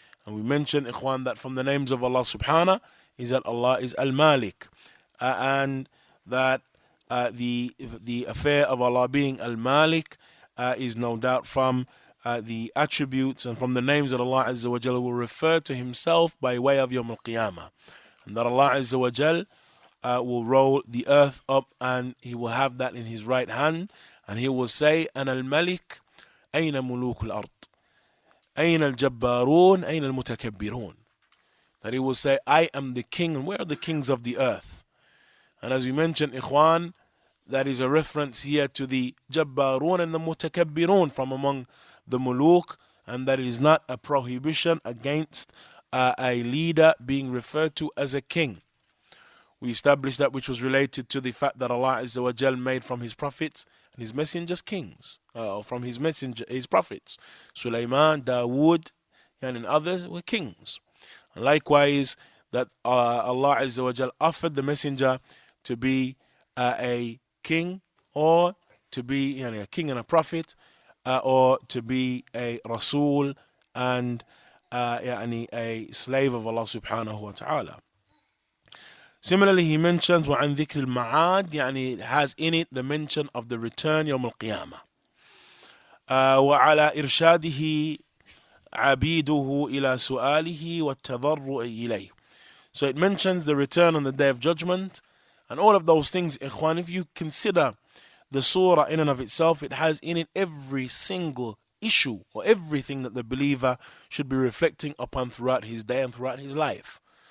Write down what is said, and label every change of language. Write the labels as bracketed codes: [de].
[en] And we mentioned, Ikhwan, that from the names of Allah subhanahu is that Allah is Al-Malik, and that the affair of Allah being Al-Malik is no doubt from the attributes and from the names that Allah Azza wa Jal will refer to Himself by way of Yawm al-Qiyamah. And that Allah Azza wa Jal will roll the earth up and He will have that in His right hand, and He will say, [ar] Ana al-Malik, Ayna muluk al-ard. أين الجبارون أين المتكبرون. [en] That he will say, I am the king, and where are the kings of the earth? And as we mentioned, Ikhwan, that is a reference here to the Jabbarun and the Mutakabbirun from among the Muluk, and that it is not a prohibition against a leader being referred to as a king. We established that which was related to the fact that Allah Azza wa Jal made from His prophets and His messengers kings, from His prophets. Sulaiman, Dawood, and others were kings. And likewise, that Allah Azza wa Jal offered the messenger to be a king, or to be a king and a prophet, or to be a Rasul and a slave of Allah subhanahu wa ta'ala. Similarly, he mentions [ar] وعن ذكر المعاد, [en] it has in it the mention of the return يوم القيامة. [ar] وعلى إرشاده عبيده إلى سؤاله والتضرع إليه. [en] So it mentions the return on the day of judgment and all of those things. Ikhwan, if you consider the surah in and of itself, it has in it every single issue or everything that the believer should be reflecting upon throughout his day and throughout his life.